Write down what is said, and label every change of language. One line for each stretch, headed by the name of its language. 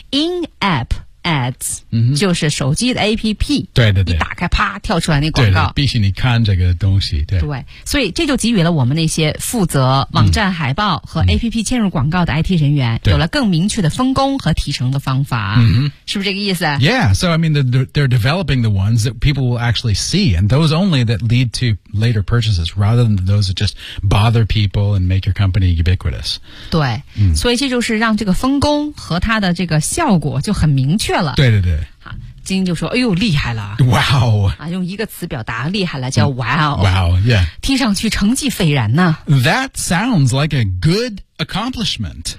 English: In-App Ads、嗯、
Chinese: 就是手机的 APP 对对对一打开啪跳出来那广告对对对必须你看这个东西 对, 对所以这就给予了我们那些负责网站海报和 APP 嵌入广告的 IT 人员、嗯、有了更明确的分工和提成的方法、嗯、是不是这个意思
English: Yeah so I mean they're developing the ones that people will actually see and those only that lead to later purchases rather than those that just bother people and make your company ubiquitous
Chinese: 对、嗯、所以这就是让这个分工和它的这个效果就很明确了对对对好金就说哎呦厉害了
English: Wow、
Chinese: 啊、用一个词表达厉害了叫 Wow
English: Wow yeah
Chinese: 听上去成绩斐然呢
English: That sounds like a good accomplishment